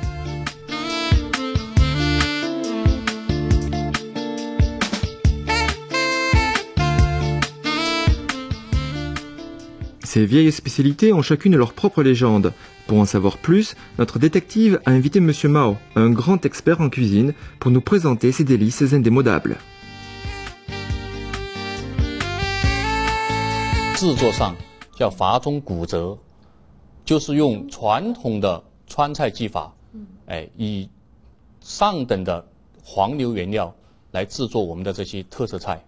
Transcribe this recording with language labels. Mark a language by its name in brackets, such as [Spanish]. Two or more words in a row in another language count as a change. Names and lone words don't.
[French] Ces vieilles spécialités ont chacune leur propre légende. Pour en savoir plus, notre détective a invité M. Mao, un grand expert en cuisine, pour nous présenter ces délices indémodables. [Chinese] 制作上叫法中骨折，就是用传统的川菜技法，以上等的黄牛原料来制作我们的这些特色菜。